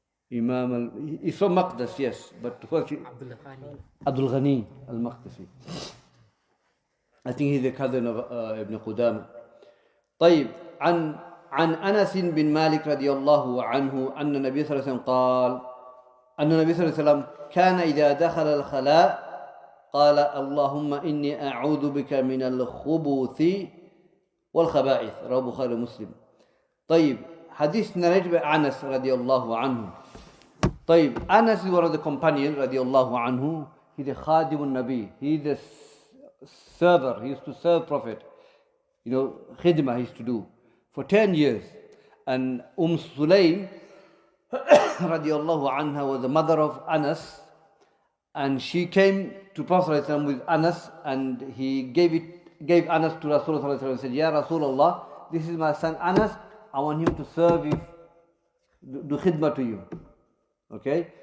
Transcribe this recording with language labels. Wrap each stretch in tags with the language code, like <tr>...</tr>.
<en>He's from Maqdas, yes. But what's he? Abdul Ghani al-Maqdisi. I think he's the cousin of Ibn Qudama.</en> <ar>طيب عن أنس بن مالك رضي الله عنه أن النبي صلى الله عليه وسلم قال أن النبي صلى الله عليه وسلم كان إذا دخل الخلاء قال اللهم إني أعوذ بك من الخبث والخبائث رواه بخاري ومسلم. طيب حديث</ar> <en>narrated by Anas</en> <ar>رضي الله عنه.</ar> <en>طيب Anas is one of the companions رضي الله عنه. He's a</en> <ar>خادم النبي.</ar> <en>He's a server. He used to serve Prophet. Khidmah he used to do for 10 years. And Sulaym radiallahu anha was the mother of Anas, and she came to Prophet with Anas, and he gave Anas to Rasulullah and said, Ya Rasulullah, this is my son Anas, I want him to serve you, do khidmah to you. Okay?</en>